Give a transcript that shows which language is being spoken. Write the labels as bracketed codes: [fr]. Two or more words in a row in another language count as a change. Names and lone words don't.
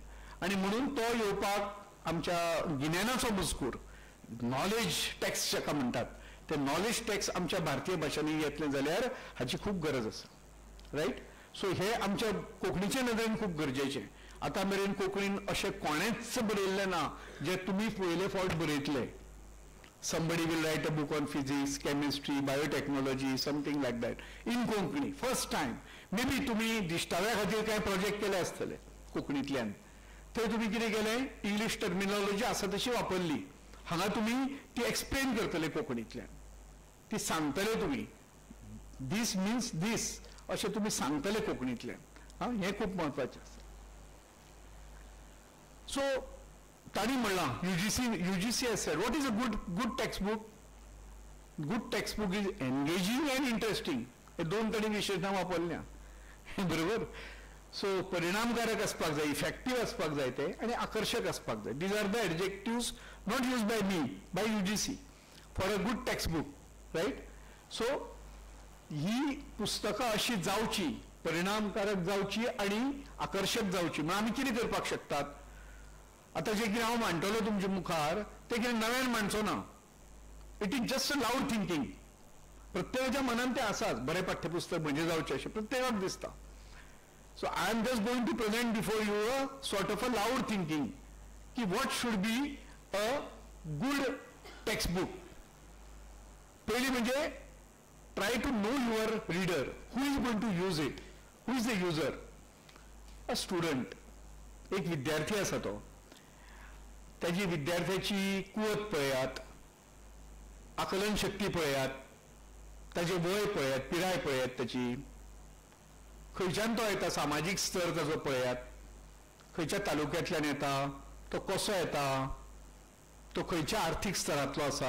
[kok] आनी म्हणून तो येवपाक आमच्या गिन्यानाचो मजकूर, [en] knowledge texts [kok] जाका म्हणटात, ते [en] knowledge texts [kok] आमच्या भारतीय भाशांनी येतले जाल्यार हाची खूब गरज आसा. रायट. सो हे आमच्या कोंकणीचे नदरेन खूब गरजेचें. आतां मेरेन कोंकणीन अशें कोणेंच बरयल्लें ना जे तुमी पयले फावट बरयतले. [en] Somebody will write a book on physics, chemistry, biotechnology, something like that in Konkani. First time. [kok] Maybe तुम्ही दिश्टाव्या खातीर काय प्रोजेक्ट केले आसतले कोंकणीतल्यान. थंय तुम्ही कितें केलें? [en] English terminology [kok] आसा तशी वापरली. हांगा तुम्ही ती एक्सप्लेन करतले कोंकणीतल्यान. ती सांगतले तुम्ही. [en] this means this [kok] अशें तुम्ही सांगतले कोंकणीतल्यान. हें खूब म्हत्वाचें आसा. सो ताणी म्हणलां [en] UGC has said, what is a good textbook? Good textbook is engaging and interesting. [kok] हे दोन तरी विशेशणां वापरल्या. बरोबर. सो परिणामकारक आसपाक जाय, इफेक्टीव आसपाक जाय ते, आनी आकर्शक आसपाक जाय. [en] These are the adjectives not use by me, by UGC for a good textbook. Right. [kok] सो ही पुस्तकां अशी जावची, परिणामकारक जावची आनी आकर्शक जावची. म्हणून आमी कितें करपाक शकतात? आता जे कितें हांव मांडटलो तुमच्या मुखार ते कितें नव्यान मांडचो ना. [en] It is just a loud thinking. [kok] प्रत्येकाच्या मनात ते आसाच. बरें पाठ्यपुस्तक म्हणजे जावचें अशें प्रत्येकाक दिसता. [en] So I am just going to present before you a sort of a loud thinking की what should be a good textbook. [kok] पयली म्हणजे [en] try to know your reader. Who is going to use it? Who is the user? A student. [kok] एक विद्यार्थी आसा तो. त्याची विद्यार्थ्याची कुवत पळयात, आकलन शक्ती पळयात, ताचे वय पळयात, पिराय पळयात, त्याची खंयच्यान तो येता, सामाजीक स्तर ताचो पळयात, खंयच्या तालुक्यांतल्यान येता, तो कसो येता, तो खंयच्या आर्थीक स्तरांतलो आसा.